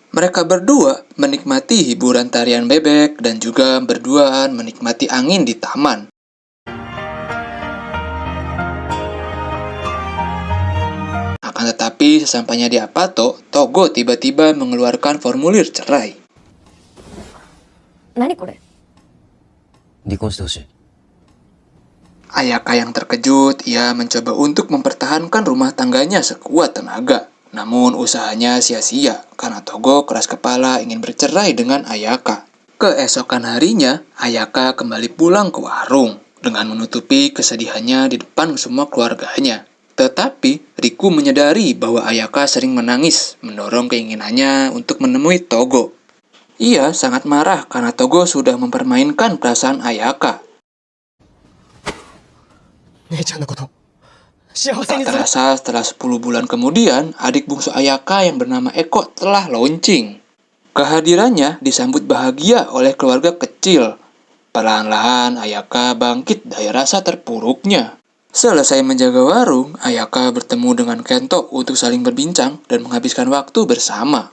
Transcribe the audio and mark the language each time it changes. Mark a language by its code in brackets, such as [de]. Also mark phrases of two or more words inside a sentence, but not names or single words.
[id] Mereka berdua menikmati hiburan tarian bebek dan juga berduaan menikmati angin di taman. Akan tetapi, sesampainya di Apato, Togo tiba-tiba mengeluarkan formulir cerai. [ja] 何これ離婚してほしい。 [id] Ayaka yang terkejut, ia mencoba untuk mempertahankan rumah tangganya sekuat tenaga. Namun usahanya sia-sia, karena Togo keras kepala ingin bercerai dengan Ayaka. Keesokan harinya, Ayaka kembali pulang ke warung, dengan menutupi kesedihannya di depan semua keluarganya. Tetapi, Riku menyadari bahwa Ayaka sering menangis, mendorong keinginannya untuk menemui Togo. Ia sangat marah karena Togo sudah mempermainkan perasaan Ayaka. [ja] 姉ちゃんのこと幸せ [id] Tak [ja] にする [id] terasa setelah 10 bulan kemudian, adik bungsu Ayaka yang bernama Eko telah launching. Kehadirannya disambut bahagia oleh keluarga kecil. Perlahan-lahan Ayaka bangkit dari rasa terpuruknya. Selesai menjaga warung, Ayaka bertemu dengan Kento untuk saling berbincang dan menghabiskan waktu bersama.